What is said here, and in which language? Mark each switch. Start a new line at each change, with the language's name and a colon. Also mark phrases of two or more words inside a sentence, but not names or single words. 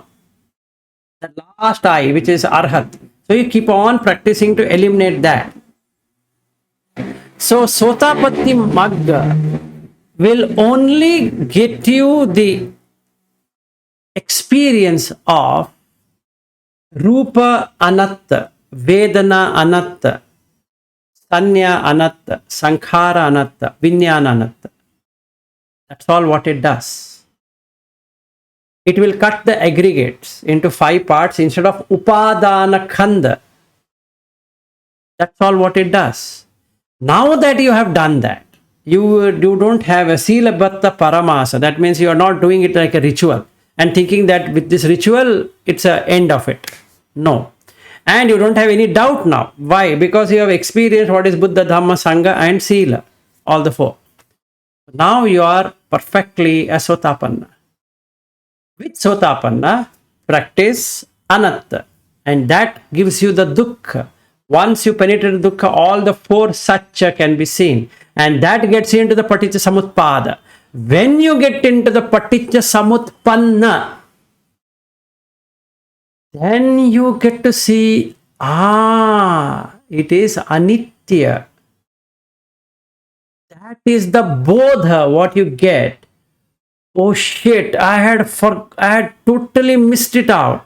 English: The last I, which is arhat. So you keep on practicing to eliminate that. So
Pali: sotapatti magga
English: will only get you the experience of
Pali: rupa anatta, vedana anatta, sanya anatta, sankhara anatta, vinyana anatta.
English: That's all what it does. It will cut the aggregates into 5 parts instead of
Pali: upadana khanda.
English: That's all what it does. Now that you have done that, you don't have a
Pali: silabatta paramasa.
English: That means you are not doing it like a ritual and thinking that with this ritual, it's an end of it. No. And you don't have any doubt now. Why? Because you have experienced what is Buddha, Dhamma, Sangha and Sila. All the 4. Now you are perfectly a sotapanna. With sotapanna, practice anatta. And that gives you the dukkha. Once you penetrate dukkha, all the 4 satya can be seen. And that gets you into the
Pali: paticca samutpada.
English: When you get into the
Pali: paticca samutpanna,
English: then you get to see, it is anitya. That is the bodha, what you get. Oh shit, I had totally missed it out.